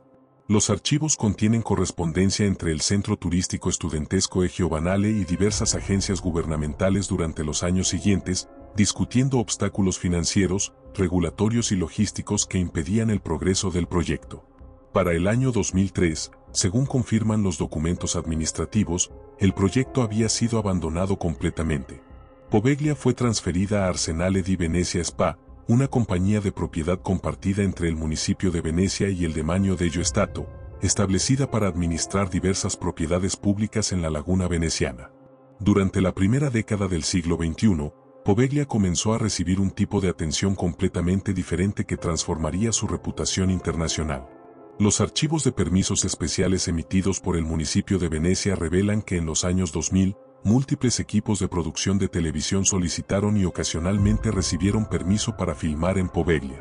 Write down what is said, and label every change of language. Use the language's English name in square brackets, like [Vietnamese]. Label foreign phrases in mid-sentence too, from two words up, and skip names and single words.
[Spanish] Los archivos contienen correspondencia entre el Centro Turístico Studentesco e Giovanale y diversas agencias gubernamentales durante los años siguientes, discutiendo obstáculos financieros, regulatorios y logísticos que impedían el progreso del proyecto. Para el año 2003, según confirman los documentos administrativos, el proyecto había sido abandonado completamente. Poveglia fue transferida a Arsenale di Venezia SpA, una compañía de propiedad compartida entre el municipio de Venecia y el demanio dello Stato, establecida para administrar diversas propiedades públicas en la laguna veneciana. Durante la primera década del siglo XXI, Poveglia comenzó a recibir un tipo de atención completamente diferente que transformaría su reputación internacional. Los archivos de permisos especiales emitidos por el municipio de Venecia revelan que en los años 2000, múltiples equipos de producción de televisión solicitaron y ocasionalmente recibieron permiso para filmar en Poveglia.